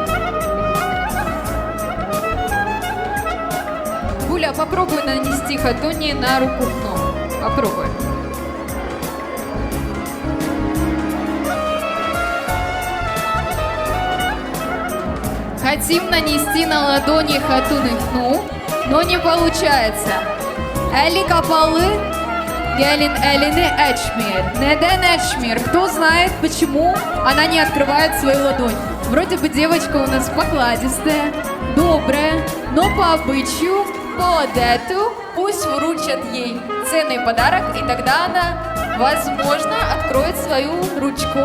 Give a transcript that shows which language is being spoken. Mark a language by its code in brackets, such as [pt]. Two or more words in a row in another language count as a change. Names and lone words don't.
[ru] Гуля, попробуй нанести Хатуне на руку хну. Попробуй. Хотим нанести на ладони Хатуны хну, но не получается. [tr] Eli kapalı, Gelin elini açмир. Neden açмир? [ru] Кто знает, почему она не открывает свою ладонь? Вроде бы девочка у нас покладистая, добрая, но по обычаю, по адету, пусть вручат ей ценный подарок, и тогда она, возможно, откроет свою ручку.